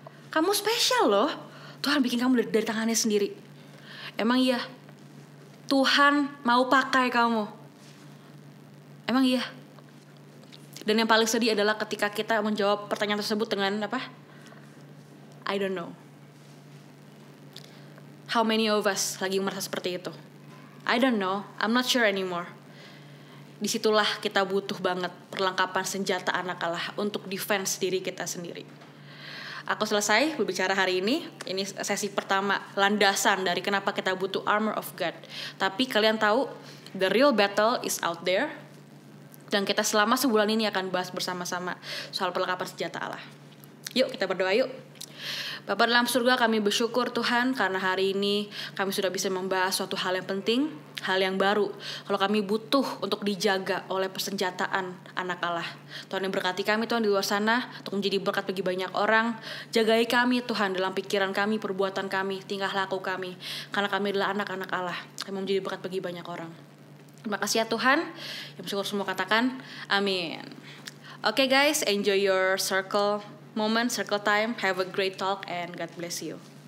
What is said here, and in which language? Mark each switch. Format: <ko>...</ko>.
<id>Kamu spesial loh. Tuhan bikin kamu dari tangannya sendiri. Emang iya? Tuhan mau pakai kamu. Emang iya? Dan yang paling sedih adalah ketika kita menjawab pertanyaan tersebut dengan apa?</id> <en>I don't know. how many of us</en> <id>lagi merasa seperti itu?</id> <en>I don't know, I'm not sure anymore.</en> <id>Disitulah kita butuh banget perlengkapan senjata anak Allah untuk defense diri kita sendiri. Aku selesai berbicara hari ini. Ini sesi pertama, landasan dari kenapa kita butuh armor of God. Tapi kalian tahu,</id> <en>the real battle is out there.</en> <id>Dan kita selama sebulan ini akan bahas bersama-sama soal perlengkapan senjata Allah. Yuk kita berdoa yuk. Bapa dalam surga, kami bersyukur Tuhan karena hari ini kami sudah bisa membahas suatu hal yang penting, hal yang baru. Kalau kami butuh untuk dijaga oleh persenjataan anak Allah. Tuhan yang berkati kami Tuhan di luar sana untuk menjadi berkat bagi banyak orang. Jagai kami Tuhan dalam pikiran kami, perbuatan kami, tingkah laku kami. Karena kami adalah anak-anak Allah. Kami mau menjadi berkat bagi banyak orang. Terima kasih ya Tuhan. Yang bersyukur semua katakan amin.</id> <en>Okay guys, enjoy your circle moment, circle time. Have a great talk and God bless you.</en>